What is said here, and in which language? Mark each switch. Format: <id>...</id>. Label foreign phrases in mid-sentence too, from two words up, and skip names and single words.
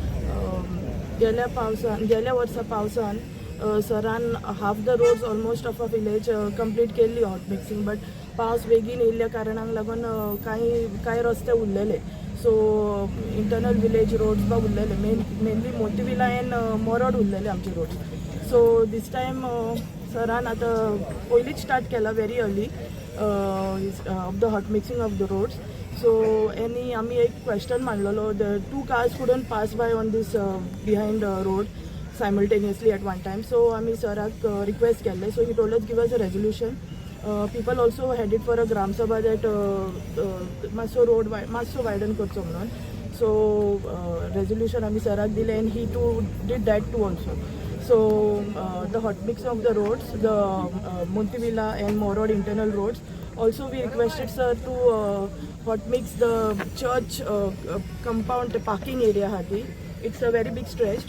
<kok>गेल्या वर्सा पावसान सरान</kok> <en>half the roads almost of a village complete</en> <kok>केल्ली</kok> <en>hot mixing,</en> <kok>बट पावस बेगीन येयल्ल्या कारणाक लागून कांय रस्ते उरलेले.</kok> <en>so internal village roads</en> <kok>बा उरलेले,</kok> <en>mainly Motivila and Morod</en> <kok>उरलेले आमचे</kok> <en>रोड्स. so this time</en> <kok>सरान आतां पयलींच</kok> <en>स्टार्ट केला very early of the hot mixing of the roads.</en> <kok>सो आमी एक क्वेश्चन मांडलेलो,</kok> <en>द 2 cars couldn't pass by on this behind road simultaneously at one time.</en> <kok>So आमी सराक रिक्वेस्ट केल्ले.</kok> <en>so he told us give us a resolution. People also headed for a Gram Sabha that</en> <kok>मातसो रोड मातसो वायडन करचो म्हणून.</kok> <en>so resolution</en> <kok>आमी सराक दिलें</kok> <en>and he too did that too also. So the hot mix of the roads, the Montivilla and Morod internal roads, also we requested sir to hot mix the church compound parking area hati. It's a very big stretch.</en>